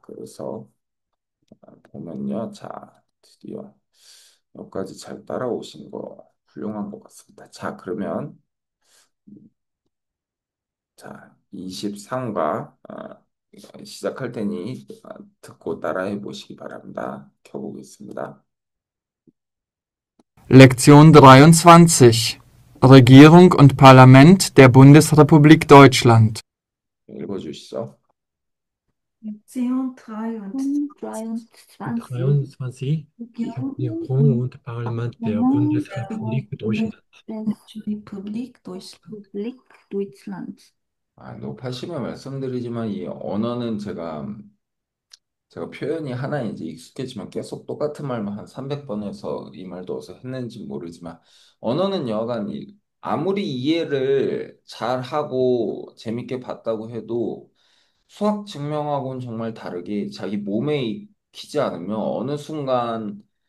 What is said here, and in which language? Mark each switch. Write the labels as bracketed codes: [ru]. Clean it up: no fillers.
[ko] 그래서 보면요. 자, 드디어 여기까지 잘 따라오신 거 훌륭한 것 같습니다. 자, 그러면 자, 23과 시작할 테니 듣고 따라해 보시기 바랍니다. 켜보겠습니다. [de] Lektion 23 Regierung und Parlament der Bundesrepublik Deutschland [ko] 읽어주시죠. [de] Lektion 23. 23. Regierung und Parlament der Bundesrepublik Deutschland. Bundesrepublik Deutschland. [ko] 높아시면 말씀드리지만 이 언어는 제가 표현이 하나 이제 익숙해지면 계속 똑같은 말만 한 300번 해서 이 말도 어디서 했는지 모르지만 언어는 여하간 아무리 이해를 잘하고 재밌게 봤다고 해도 수학 증명하고는 정말 다르게 자기 몸에 익히지 않으면 어느 순간